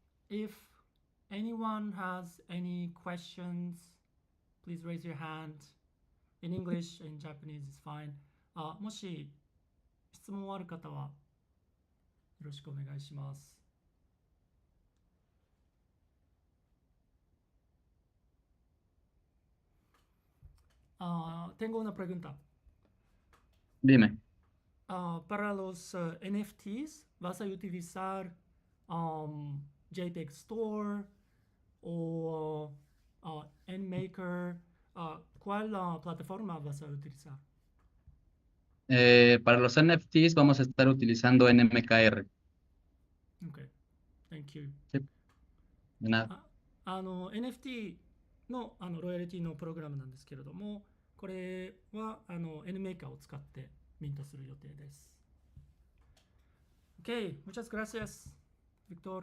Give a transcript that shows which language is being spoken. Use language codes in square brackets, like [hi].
[en] If anyone has any questions, please raise your hand. In English, in Japanese is fine. [ja] もし質問ある方はよろしくお願いします。 [es] Tengo una pregunta. Dime. para los NFTs, ¿vas a utilizar JPEG Store o NMaker? ¿Cuál plataforma vas a utilizar? Para los NFTs vamos a estar utilizando NMKR. [en] Okay, thank you. [es] Sí. De nada. [ja] NFT のロイヤリティのプログラムなんですけれども、これはNMaker を使ってミントする予定です。 [en] Okay, [es] muchas gracias, Víctor.